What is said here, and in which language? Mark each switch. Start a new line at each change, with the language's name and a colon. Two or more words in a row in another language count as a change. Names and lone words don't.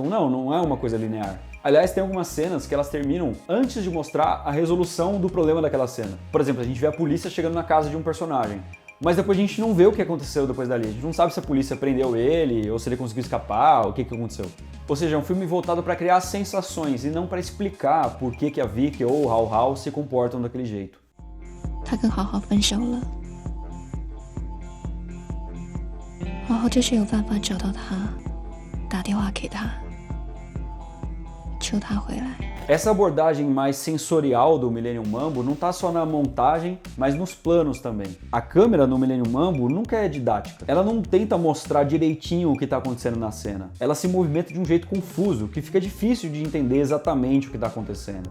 Portuguese: Não, não é uma coisa linear. Aliás, tem algumas cenas que elas terminam antes de mostrar a resolução do problema daquela cena. Por exemplo, a gente vê a polícia chegando na casa de um personagem, mas depois a gente não vê o que aconteceu depois dali. A gente não sabe se a polícia prendeu ele, ou se ele conseguiu escapar, ou o que aconteceu. Ou seja, é um filme voltado para criar sensações e não para explicar por que a Vicky ou o Hao Hao se comportam daquele jeito.
Chinese: 他跟豪豪分手了，豪豪就是有办法找到他，打电话给他，求他回来。
Portuguese: Essa abordagem mais sensorial do Millennium Mambo não está só na montagem, mas nos planos também. A câmera no Millennium Mambo nunca é didática. Ela não tenta mostrar direitinho o que está acontecendo na cena. Ela se movimenta de um jeito confuso, que fica difícil de entender exatamente o que está acontecendo.